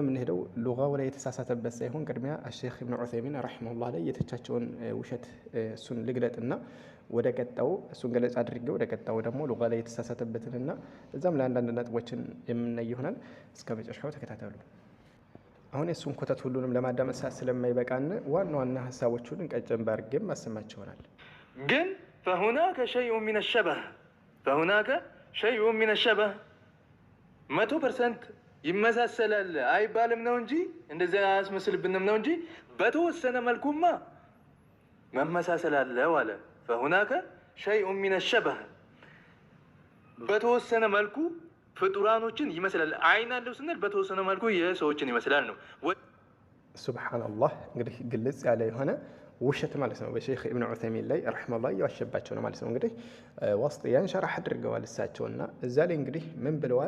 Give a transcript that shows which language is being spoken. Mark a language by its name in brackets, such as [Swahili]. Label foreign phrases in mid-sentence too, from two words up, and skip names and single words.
[Amharic] የምንሄደው ሉጋው ላይ የተሳሳተበት ሳይሆን ቅድሚያ ሼኽ ኢብኑ ዑሰይሚን ረሂመሁላህ ላይ የተቻቸውን ውሸት እሱን ልግለጥና ወደ ቀጣው እሱን ገለጻ አድርጌ ወደ ቀጣው ደግሞ ሉጋ ላይ የተሳሳተበትንና እዛም ለአንዳንድ ነጥቦችን የምናይ ይሆናል። እስከ መጨረሻው ተከታተሉ። አሁን የእሱን ኮተት ሁሉንም ለማዳመጥ ሰዓት ስለማይበቃን ዋና ዋና ሀሳቦቹን ቀጨን ባርጌም ማሰማቸው ይሆናል። ግን [Arabic] فهناك شيء من الشبه [Amharic] 100% ይመሳሰላል አይባልም ነው እንጂ እንደዚህ አያስመስልብንም ነው እንጂ በተወሰነ መልኩማ መመሳሰል አለ ዋለ [Arabic] فهناك شيء من الشبه [Amharic] በተወሰነ መልኩ ፍጡራኖችን ይመስላል። አይን አለው ስንል በተወሰነ መልኩ የሰዎችን ይመስላል ነው። ሱብሃንአላህ እንግዲህ ግልጽ ያለ የሆነ ውሸት ማለት ነው። በሼኽ ኢብኑ ዑሰይሚን ላይ ረሂመሁላህ እየዋሸባቸው ነው ማለት ነው። እንግዲህ ወስጥ ያን ሸራህ አድርገዋል እሳቸውና እዛ ላይ እንግዲህ ምን ብለዋል?